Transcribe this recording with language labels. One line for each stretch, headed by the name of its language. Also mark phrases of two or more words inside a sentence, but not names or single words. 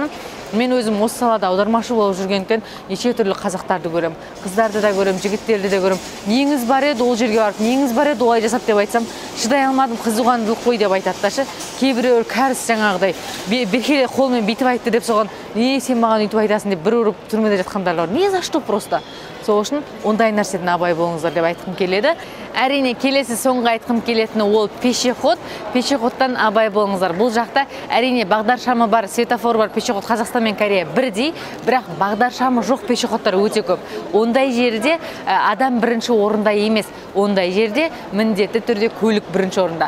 Kazakh: Мен өзім осы салада аудармашы болып жүргендіктен неше түрлі қазақтарды көрем, қыздарды да көрем, жігіттерді де көрем. Неңіз бар еді ол жерге барып, неңіз бар еді олай жасап деп айтсам, шыдай алмадым, қызуғандылық қой деп айтады. Кейбіреулер кәріс жаңағыдай беркеле қолмен бүйтіп айтты деп соған, не сен маған өйтіп айтасың деп бір ұрып түрмеде жатқандар бар.
Russian: Не за что просто?
Kazakh: Сол үшін ондай нәрседен абай болыңыздар деп айтқым келеді. Әрине келесі соңғы айтқым келетіні ол пешеход. Пешеходтан абай болыңыздар. Бұл жақта әрине бағдаршамы бар, светофор бар, пешеход Қазақстан мен Корея бірдей, бірақ бағдаршамы жоқ пешеходтар өте көп. Ондай жерде адам бірінші орында емес, ондай жерде міндетті түрде көлік бірінші орында.